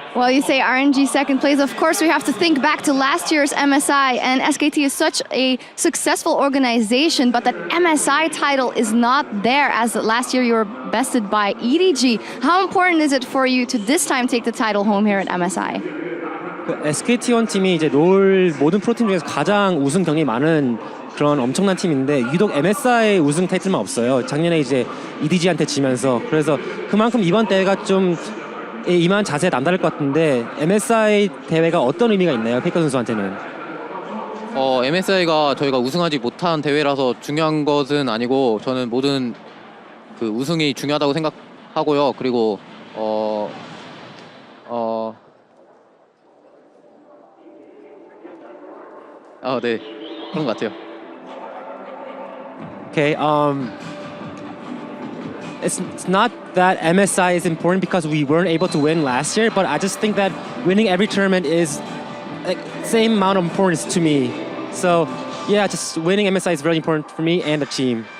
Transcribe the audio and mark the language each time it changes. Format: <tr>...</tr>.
<en>Well, you say RNG second place. Of course, we have to think back to last year's MSI, and SKT is such a successful organization, but that MSI title is not there, as last year you were bested by EDG. How important is it for you to this time take the title home here at MSI?</en> <ko>SKT1 팀이 이제 롤 모든 프로팀 중에서 가장 우승 경력이 많은 그런 엄청난 팀인데 유독 MSI 우승 타이틀만 없어요. 작년에 이제 EDG한테 지면서. 그래서 그만큼 이번 대회가 좀 이만 자세히 남다를 것 같은데 MSI 대회가 어떤 의미가 있나요? 페이커 선수한테는? MSI가 저희가 우승하지 못한 대회라서 중요한 것은 아니고 저는 모든 그 우승이 중요하다고 생각하고요. 그리고 네, 그런 것 같아요.</ko> <en>Okay, it's not that MSI is important because we weren't able to win last year, but I just think that winning every tournament is like same amount of importance to me. So yeah, just winning MSI is very important for me and the team.</en>